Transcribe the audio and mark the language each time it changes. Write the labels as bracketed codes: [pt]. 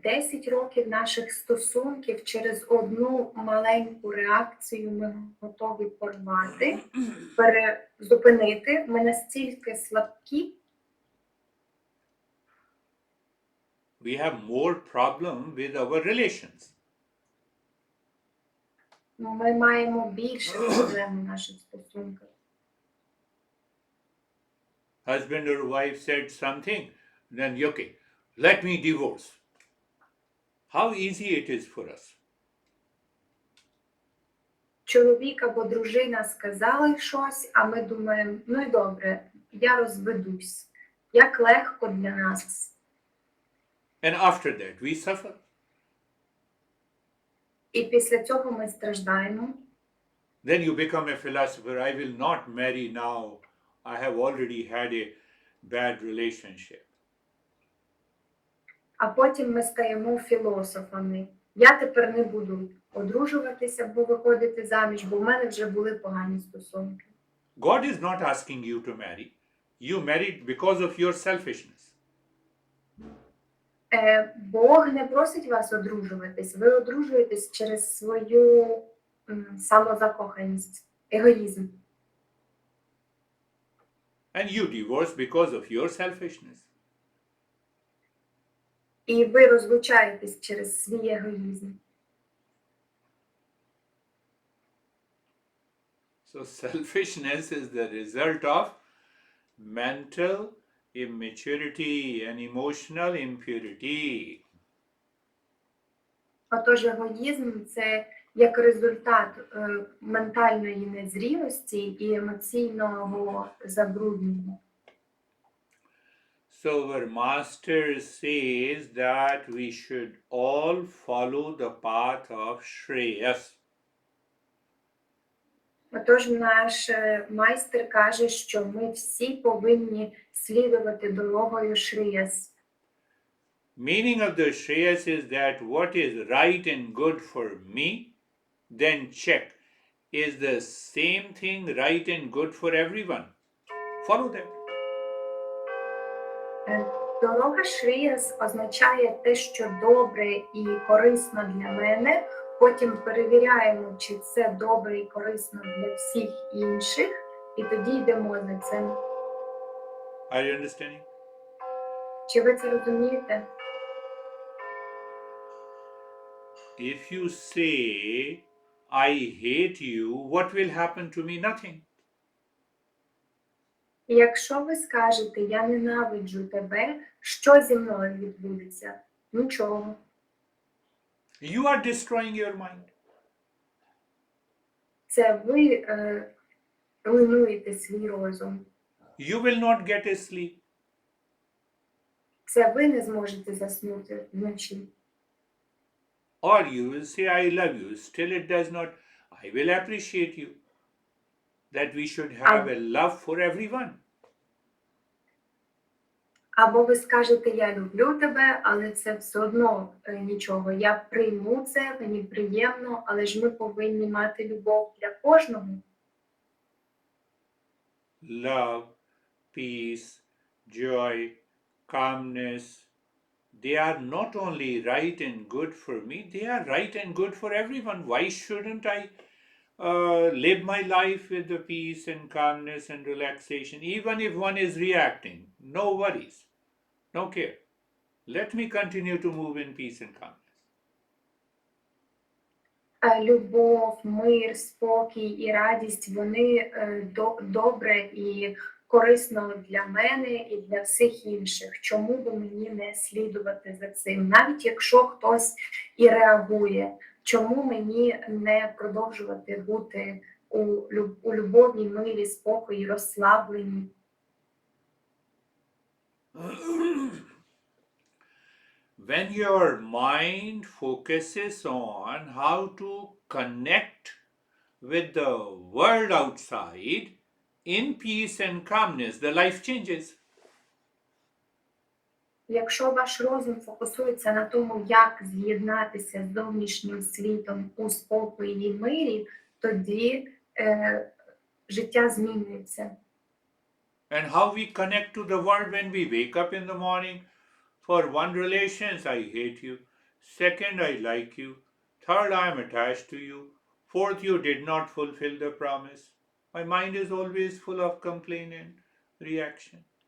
[uk] 10 років наших стосунків через одну маленьку реакцію ми готові порвати, зупинити. Ми настільки слабкі. [en] We have more problem with our relations. [uk] Ми маємо більше проблем у наших стосунках. [en] Husband or wife said something, then okay, let me divorce. How easy it is for us. [uk] Чоловік або дружина сказали щось, а ми думаємо, ну і добре, я розведусь. Як легко для нас. [en] And after that we suffer. [uk] І після цього ми страждаємо. [en] Then you become a philosopher. I will not marry now. I have already had a bad relationship. [uk] А потім ми стаємо філософами. Я тепер не буду одружуватися або виходити заміж, бо в мене вже були погані стосунки. [en] God is not asking you to marry. You married because of your selfishness. [uk] Бог не просить вас одружуватись. Ви одружуєтесь через свою самозакоханість, егоїзм. [en] And you divorce because of your selfishness. [uk] І ви розлучаєтесь через свій егоїзм. [en] So selfishness is the result of mental immaturity and emotional impurity. [uk] Отож, егоїзм – це як результат ментальної незрілості і емоційного забруднення. [en] So our master says that we should all follow the path of Shreyas. [uk] Отож, наш майстер каже, що ми всі повинні слідувати дорогою Шріяс. [en] Meaning of the Shreyas is that what is right and good for me, then check, is the same thing right and good for everyone. Follow that. [uk] Дорога Шріяс означає те, що добре і корисно для мене. Потім перевіряємо, чи це добре і корисно для всіх інших, і тоді йдемо за цим. [en] Are you understanding? [uk] Чи ви це розумієте? [en] If you say, I hate you, what will happen to me? Nothing. [uk] І якщо ви скажете, я ненавиджу тебе, що зі мною відбудеться? Нічого. [en] You are destroying your mind. [uk] Це ви руйнуєте свій розум. [en] You will not get a sleep. [uk] Це ви не зможете заснути вночі. [en] Or you will say, I love you. Still it does not I will appreciate you. That we should have a love for everyone. [uk] Або ви скажете, я люблю тебе, але це все одно нічого. Я прийму це, мені приємно, але ж ми повинні мати любов для кожного. [en] Love, peace, joy, calmness, they are not only right and good for me, they are right and good for everyone. Why shouldn't I live my life with the peace and calmness and relaxation, even if one is reacting? No worries, no care. Let me continue to move in peace and calmness. [uk] Любов, мир, спокій і радість, вони добре і корисно для мене і для всіх інших. Чому би мені не слідувати за цим? Навіть якщо хтось і реагує, чому мені не продовжувати бути у любові, мирі, спокої, розслабленні? [en] When your mind focuses on how to connect with the world outside in peace and calmness, the life changes. [uk] Якщо ваш розум фокусується на тому, як з'єднатися з зовнішнім світом у спокої і мирі, тоді життя змінюється. [en] And how we connect to the world when we wake up in the morning. For one relations, I hate you. Second, I like you. Third, I am attached to you. Fourth, you did not fulfill the promise. My mind is always full of complaint and reaction.